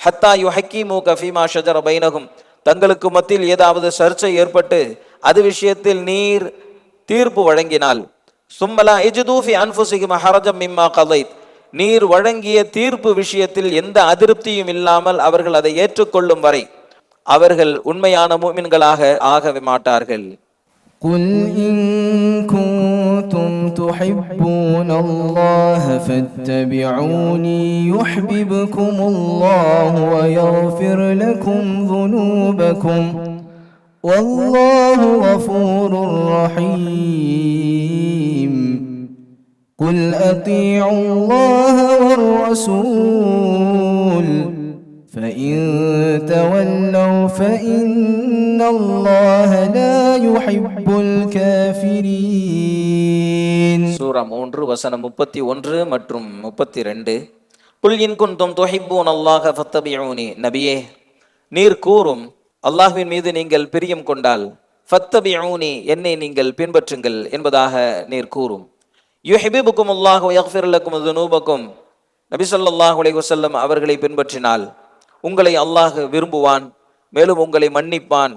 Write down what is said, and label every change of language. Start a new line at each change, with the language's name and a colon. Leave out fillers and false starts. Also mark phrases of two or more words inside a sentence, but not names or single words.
Arabic: حتى يحكموك فيما شجر بينهم,
Tamil: தங்களுக்கு மத்தியில் ஏதாவது சர்ச்சை ஏற்பட்டு அது விஷயத்தில் நீர் தீர்ப்பு வழங்கினால்,
Arabic: ثم لا يجدوا في أنفسهم حرجا مما قضيت,
Tamil: நீர் வழங்கிய தீர்ப்பு விஷயத்தில் எந்த அதிருப்தியும் இல்லாமல் அவர்கள் அதை ஏற்றுக்கொள்ளும் வரை அவர்கள் உண்மையான முஃமின்களாக ஆகவே மாட்டார்கள்.
Arabic: قل إن كنتم تحبون الله فاتبعوني يحببكم الله ويغفر لكم ذنوبكم والله غفور رحيم. قل أطيعوا الله والرسول فإن تولوا فإن الله لا يحب الكافرين.
Tamil: சூரா 3 வசனம் 31 மற்றும் 32.
Arabic: قل إن كنتم تحبون الله فاتبعوني,
Tamil: நபியே நீர் கூறும், அல்லாஹ்வின் மீது நீங்கள் பிரியம் கொண்டால் ஃபத்தபிஊனி, என்னை நீங்கள் பின்பற்றுங்கள் என்பதாக நீர் கூறும்.
Arabic: يحببكم الله ويغفر لكم ذنوبكم,
Tamil: நபி
Arabic: صلى الله عليه وسلم
Tamil: அவர்களை பின்பற்றினால் உங்களை அல்லாஹ் விரும்புவான், மேலும் உங்களை மன்னிப்பான்.